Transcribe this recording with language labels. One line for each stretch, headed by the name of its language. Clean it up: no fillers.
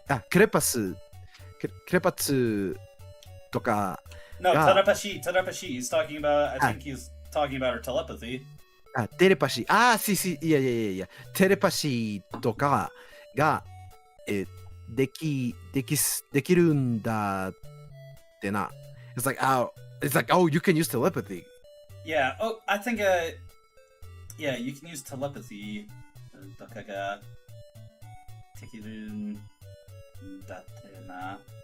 Japanese: クレパス、クレパツとか
English: No,
Japanese: が、
English: telepathy. He's talking about. I think he's talking about her telepathy.
Japanese: テレパシー、いや、テレパシーとかが、できるんだってな。
English: It's like, oh, you can use telepathy. Yeah. Oh, I think. Yeah, you can use telepathy.
Japanese: とかができるんだってな。